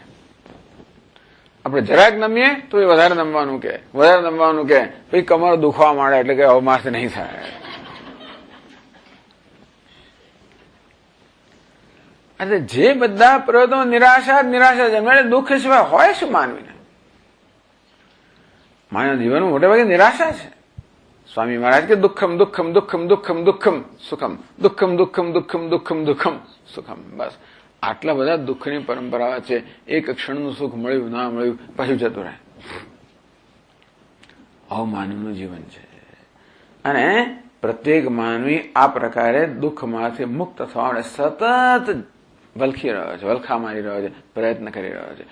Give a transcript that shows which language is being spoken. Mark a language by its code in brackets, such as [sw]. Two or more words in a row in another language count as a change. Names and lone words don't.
[gu] આપણે જરાક નમીએ તો એ વધારે નમવાનું કે પછી કમર દુખવા માંડે એટલે કે હવે મારથી નહીં થાય. એટલે જે બધા પ્રયત્નો નિરાશા જન્મે. દુઃખ સિવાય હોય શું માનવીને? માનવ જીવનમાં મોટે ભાગે નિરાશા છે. સ્વામી મહારાજ કે [sa] દુઃખમ દુઃખમ દુઃખમ દુઃખમ દુઃખમ સુખમ, દુઃખમ દુઃખમ દુઃખમ દુઃખમ દુઃખમ સુખમ. [gu] બસ આટલા બધા દુઃખની પરંપરા છે. એક ક્ષણનું સુખ મળ્યું ના મળ્યું પછી જતું રહે. આવું માનવનું જીવન છે. અને પ્રત્યેક માનવી આ પ્રકારે દુઃખમાંથી મુક્ત થવા માટે સતત વલખી રહ્યો છે, વલખા મારી રહ્યો છે, પ્રયત્ન કરી રહ્યો છે.